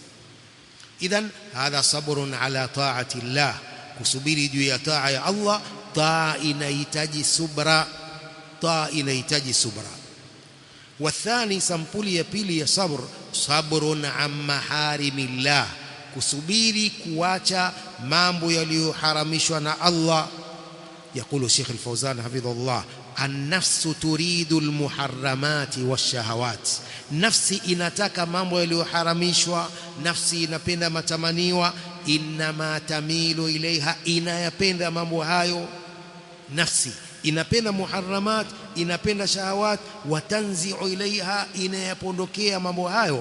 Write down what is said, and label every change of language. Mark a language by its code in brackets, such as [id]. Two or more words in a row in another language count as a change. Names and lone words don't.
[ar] إذن هذا صبر على طاعة الله, [sw] kusubiri juu ya taa ya Allah. Taa inahitaji subra, taa inahitaji subra. Wathani, sampuli ya pili ya sabr, [ar] صبر عن محارم الله, [sw] kusubiri kuacha mambo yaliyoharamishwa na Allah. [ar] يقول الشيخ الفوزان حفظه الله: النفس تريد المحرمات والشهوات. [sw] نفسي inataka mambo yaliyoharamishwa, nafsi inapenda matamaniwa. [ar] إنما تميل إليها, [sw] inayapenda mambo hayo. Nafsi inapenda muharramat, inapenda shahawat. [ar] وتنزع إليها, [sw] inayapondokea mambo hayo.